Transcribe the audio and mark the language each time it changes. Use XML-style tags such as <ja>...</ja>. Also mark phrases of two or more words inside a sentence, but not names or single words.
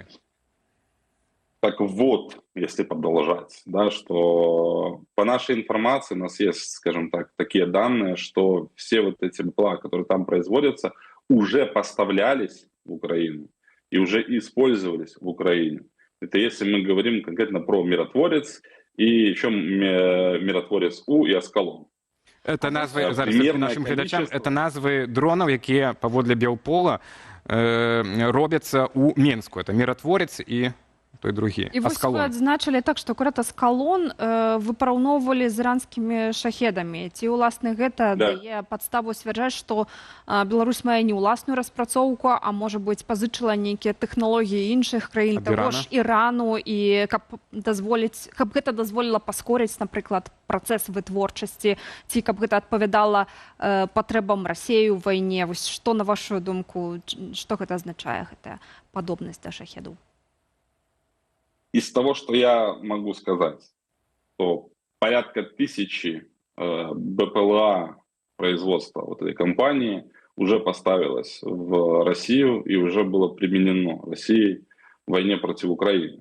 <ru>Так вот, если продолжать, да, что по нашей информации у нас есть, скажем так, такие данные, что все вот эти БПЛА, которые там производятся, уже поставлялись в Украину и уже использовались в Украине. Это если мы говорим конкретно про «Миротворец» и еще «Миротворец-У» и «Аскалон».</ru> <be>Это назвы, зараз нашим глядачам, это назвы дронов, якія паводле Белпола робяцца ў Менску.</be> <ru>Это «Миротворец» и той другі.</ru> <be>І вось вы адзначылі так, што акурат «Аскалон» вы параўноўвалі з іранскімі шахедамі. Ці, уласна, гэта дае падставу сцвярджаць, што Беларусь мае не ўласную распрацоўку, а, можа быць, пазычыла нейкія тэхналогіі іншых краін, таго ж Ірану, і каб гэта дазволіла паскорыць, напрыклад, працэс вытворчасці, ці каб гэта адпавядала патрэбам Расіі ў вайне. Вось што, на вашу думку, што гэта азначае, гэтая падобнасць да шахедаў?</be> <ru>Из того, что я могу сказать, то порядка 1000 БПЛА производства вот этой компании уже поставилось в Россию и уже было применено Россией в войне против Украины.</ru>